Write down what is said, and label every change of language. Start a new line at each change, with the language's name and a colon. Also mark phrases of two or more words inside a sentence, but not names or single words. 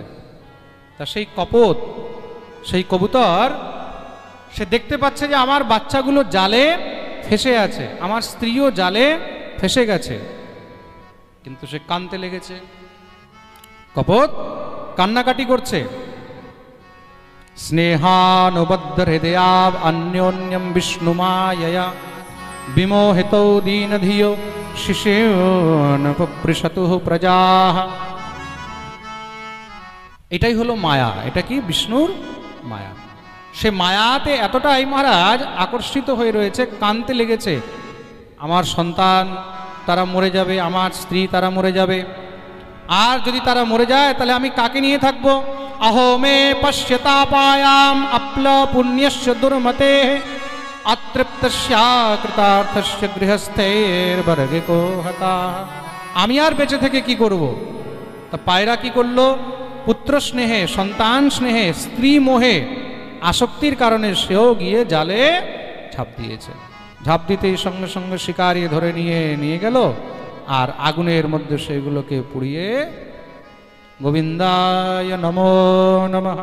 Bangla: তা সেই কপোত, সেই কবুতর, সে দেখতে পাচ্ছে যে আমার বাচ্চাগুলো জালে ফেসে আছে, আমার স্ত্রীও জালে ফেসে গেছে, কিন্তু সে কাঁদতে লেগেছে। কপোত কান্নাকাটি করছে,
Sanskrit: स्नेहानुबद्ध हृदया अन्योन्यं विष्णुमायया विमोहितौ दीनधियो शिशेन पपृशतुः प्रजाः।
Bangla: এটাই হলো মায়া। এটা কি? বিষ্ণুর মায়া। সে মায়াতে এতটাই মহারাজ আকর্ষিত হয়ে রয়েছে, কানতে লেগেছে, আমার সন্তান তারা মরে যাবে, আমার স্ত্রী তারা মরে যাবে, আর যদি তারা মরে যায় তাহলে আমি কাকে নিয়ে থাকবো?
Sanskrit: अहो मे पश्यतापायाम अप्ल पुण्यस्य दुर्मते अतृप्तस्या कृतार्थस्य गृहस्थैर्वर्गिको हता।
Bangla: আমি আর বেঁচে থেকে কি করব? তা পায়রা কি করলো? পুত্র স্নেহে, সন্তান স্নেহে, স্ত্রী মোহে, আসক্তির কারণে সেও গিয়ে জালে ঝাঁপ দিয়েছে। ঝাঁপ দিতেই সঙ্গে সঙ্গে শিকারি ধরে নিয়ে গেল, আর আগুনের মধ্যে সেগুলোকে পুড়িয়ে
Sanskrit: গোবিন্দায় নমো নমঃ।